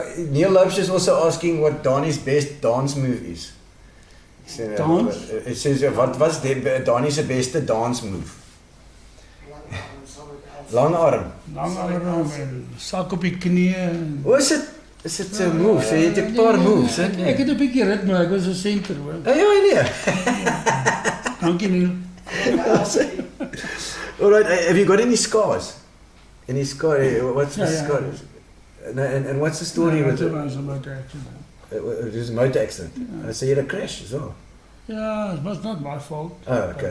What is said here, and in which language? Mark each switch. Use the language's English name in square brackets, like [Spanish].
[English] Neil Loubser is also asking what Danie's best dance move is. Dance? It says, [Afrikaans] wat was Danie's beste dance move? Lang arm. Lang arm en sak op die knieë. Hoe is dit? Is dit 'n move? So jy het 'n paar moves, hè? Ek het 'n bietjie ritme, ek was 'n senter hoor. Ja, nee. Dankie Neil. [English] All right, have you got any scars? Any scar? What's the scar? And what's the story with it? It was a motor accident. It was a motor accident. So you had a crash as well? Yeah, it was not my fault. Oh, okay.